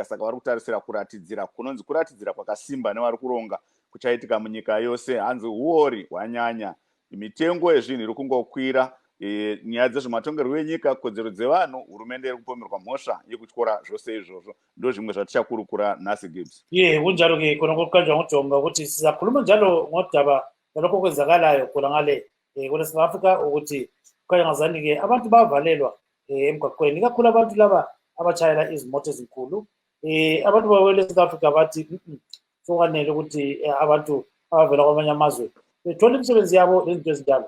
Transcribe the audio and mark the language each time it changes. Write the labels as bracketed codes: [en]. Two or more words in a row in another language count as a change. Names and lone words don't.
[sn] Saka vari kutarisira kuratidzira kunonzi kuratidzira kwakasimba nevari kuronga kuchaitika munyika yose. Hanzi uori hwanyanya, mitengo yezvinhu iri kungokwira, nyaya dzezvematongerwo enyika, kodzero dzevanhu, hurumende iri kupomerwa mhosva yekutyora zvose izvozvo. Ndo zvimwe zvatichakurukura nhasi Gibbs. [nd] Kunjalo ke khona kokuqanjwa ngoJonga ukuthi sizakhuluma njalo ngodaba lokho kwenzakalayo khona ngale kule South Africa ukuthi kanyazani ke abantu bavalelwa emgwaqweni, kakhulu abantu laba abachayela izimoto ezinkulu. Abantu bawele South Africa bathi sokanele ukuthi abantu abavela kwamanye amazwe bethola imisebenzi yabo lezinto ezinjalo.